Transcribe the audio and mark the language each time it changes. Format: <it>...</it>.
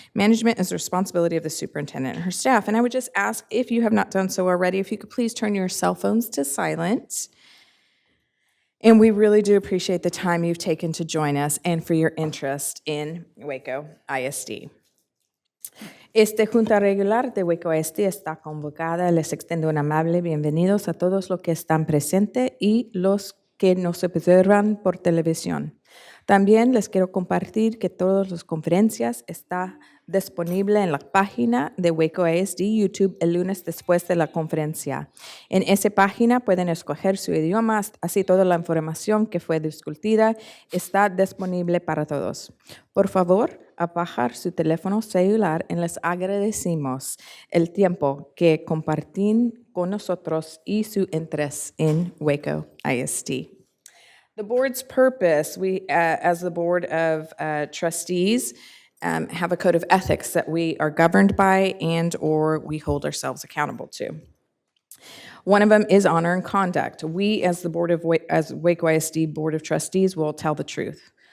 <en>Management is the responsibility of the superintendent and her staff. And I would just ask, if you have not done so already, if you could please turn your cell phones to silent. And we really do appreciate the time you've taken to join us and for your interest in Waco ISD.</en> <es>Esta Junta Regular de Waco ISD está convocada. Les extiendo un amable bienvenidos a todos los que están presentes y los que nos observan por televisión. También les quiero compartir que todas las conferencias están disponibles en la página de Waco ISD YouTube el lunes después de la conferencia. En esa página pueden escoger su idioma, así toda la información que fue discutida está disponible para todos. Por favor, apagar su teléfono celular y les agradecemos el tiempo que comparten con nosotros y su interés en Waco ISD.</es> <en>The board's purpose, we, as the Board of Trustees, have a code of ethics that we are governed by and or we hold ourselves accountable to. One of them is honor and conduct. We, as the as Waco ISD Board of Trustees, will tell the truth.</en>